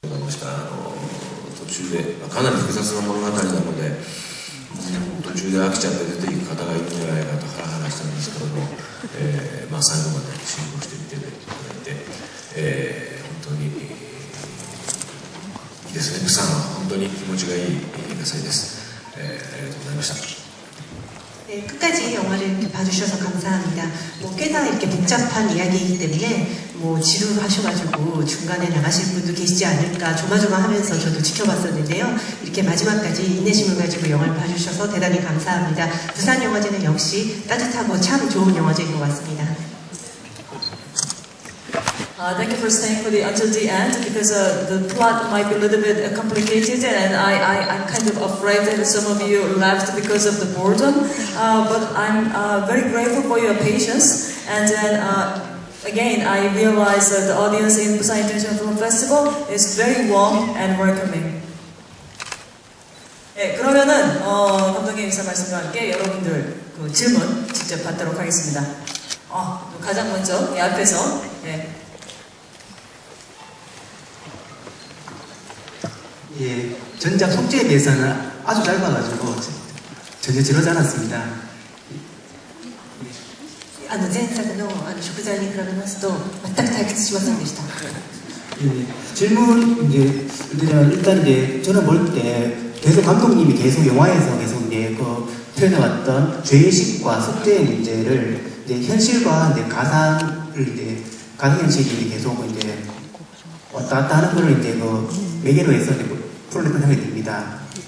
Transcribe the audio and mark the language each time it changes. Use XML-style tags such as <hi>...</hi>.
<ja>した途中で、かなり複雑な物語なので、途中で飽きちゃって出ていく方がいるんじゃないかとハラハラしたんですけども、最後まで辛抱して見ていただいて、本当にいいですね。プサンは本当に気持ちがいい映画祭です。ありがとうございました。</ja> <ko>끝까지 영화를 봐주셔서 감사합니다. 꽤나 이렇게 복잡한 이야기이기 때문에 지루하셔가지고 중간에 나가실 분도 계시지 않을까 조마조마하면서 저도 지켜봤었는데요. 이렇게 마지막까지 인내심을 가지고 영화를 봐주셔서 대단히 감사합니다. 부산영화제는 역시 따뜻하고 참 좋은 영화제인 것 같습니다.</ko> <en>Thank you for staying until the end, because the plot might be a little bit complicated, and I'm kind of afraid that some of you left because of the boredom. But I'm very grateful for your patience. And then again, I realize that the audience in Busan International Film Festival is very warm and welcoming.</en> <ko>네, 그러면은 감독님 인사 말씀과 함께 여러분들 그 질문 직접 받도록 하겠습니다. 가장 먼저 이 앞에서. 네. 예, 전작 속죄에 비해서는 아주 짧아가지고 전혀 지루하지 않았습니다.</ko> <ja>前作の食材に比べますと全く退屈しませんでした。</ja> <ko>예, 질문 이제 일단 이제 저는 볼 때 계속 감독님이 계속 영화에서 계속 이제 그 표현해왔던 죄의식과 속죄의 문제를 이제 현실과 이제 가상현실이 계속 이제 왔다 갔다 하는 걸 이제 그 매개로 해서 풀어냈던 생각이 듭니다.</ko>